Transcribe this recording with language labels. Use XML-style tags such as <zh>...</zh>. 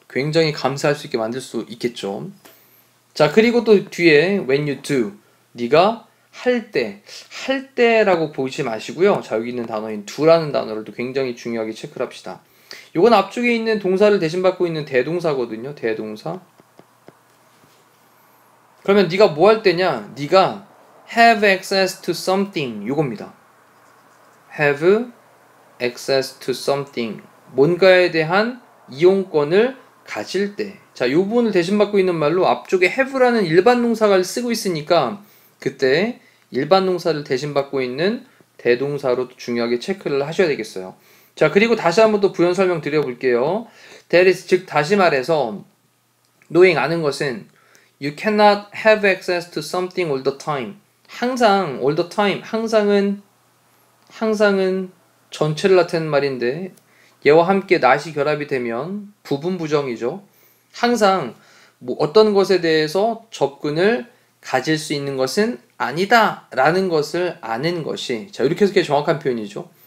<ko>굉장히 감사할 수 있게 만들 수 있겠죠. 자, 그리고 또 뒤에</ko> <en>when you do,</en> <ko>네가 할 때라고 보지 마시고요. 자, 여기 있는 단어인 do라는 단어를 또 굉장히 중요하게 체크를 합시다. 요건 앞쪽에 있는 동사를 대신 받고 있는 대동사거든요. 대동사. 그러면 네가 뭐 할 때냐? 네가</ko> <en>have access to something</en> <ko>요겁니다.</ko> <en>have access to something</en> <ko>뭔가에 대한 이용권을 가질 때. 자, 요 부분을 대신 받고 있는 말로 앞쪽에 have라는 일반 동사를 쓰고 있으니까 그때 일반 동사를 대신 받고 있는 대동사로 중요하게 체크를 하셔야 되겠어요. 자, 그리고 다시 한번 또 부연 설명 드려볼게요.</ko> <en>That is,</en> <ko>즉 다시 말해서</ko> <en>knowing</en> <ko>아는 것은</ko> <en>you cannot have access to something all the time.</en> <ko>항상</ko> <en>all the time</en> <ko>항상은 전체를 나타내는 말인데 얘와 함께 not이 결합이 되면 부분 부정이죠. 항상 뭐 어떤 것에 대해서 접근을 가질 수 있는 것은 아니다 라는 것을 아는 것이 자 이렇게 해서 정확한 표현이죠.</ko>